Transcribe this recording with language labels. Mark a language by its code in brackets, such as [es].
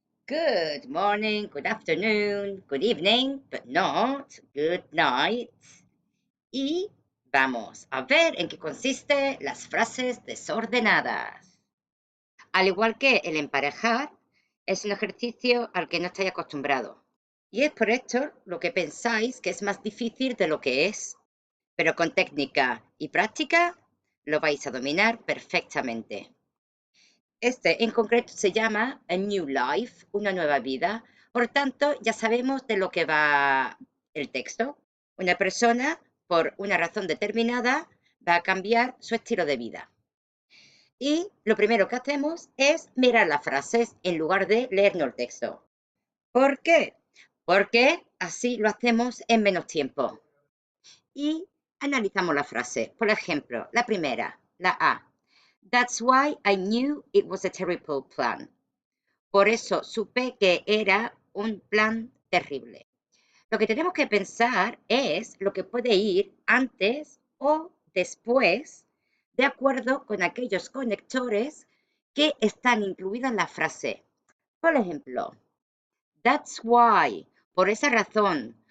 [en] Good morning, good afternoon, good evening, but not good night. [es] Y vamos a ver en qué consiste las frases desordenadas. Al igual que el emparejar, es un ejercicio al que no estáis acostumbrados. Y es por esto lo que pensáis que es más difícil de lo que es. Pero con técnica y práctica lo vais a dominar perfectamente. Este en concreto se llama A New Life, una nueva vida. Por tanto, ya sabemos de lo que va el texto. Una persona, por una razón determinada, va a cambiar su estilo de vida. Y lo primero que hacemos es mirar las frases en lugar de leernos el texto. ¿Por qué? Porque así lo hacemos en menos tiempo. Y analizamos la frase. Por ejemplo, la primera, la A. [en] That's why I knew it was a terrible plan. [es] Por eso supe que era un plan terrible. Lo que tenemos que pensar es lo que puede ir antes o después, de acuerdo con aquellos conectores que están incluidos en la frase. Por ejemplo, [en] that's why, [es] por esa razón.